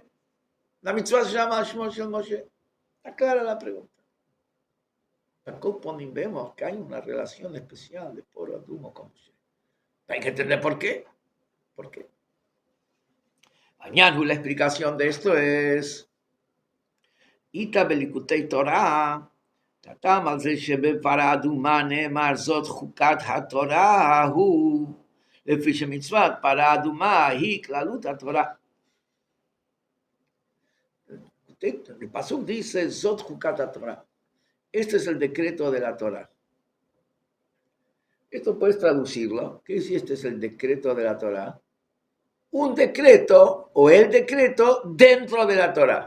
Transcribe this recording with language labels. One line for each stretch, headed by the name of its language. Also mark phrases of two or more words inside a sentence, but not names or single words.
Spanish: La mitzvah se llama
Hebrew: שמו של משה.
Spanish: Está clara la pregunta. Vemos que hay una relación especial de
Hebrew: פרה אדומה
Spanish: con Moshe. Hay que entender por qué. ¿Por qué? Mañana la explicación de esto es
Hebrew: איתא בליקוטי תורה טעם על זה שבפרה אדומה נאמר זאת חוקת התורה הוא לפי שמצוות פרה אדומה היא כללות התורה.
Spanish: El pasuk dice
Hebrew: זאת חוקת תורה.
Spanish: Este es el decreto de la Torah. Esto puedes traducirlo. ¿Qué si este es el decreto de la Torah? Un decreto o el decreto dentro de la Torah.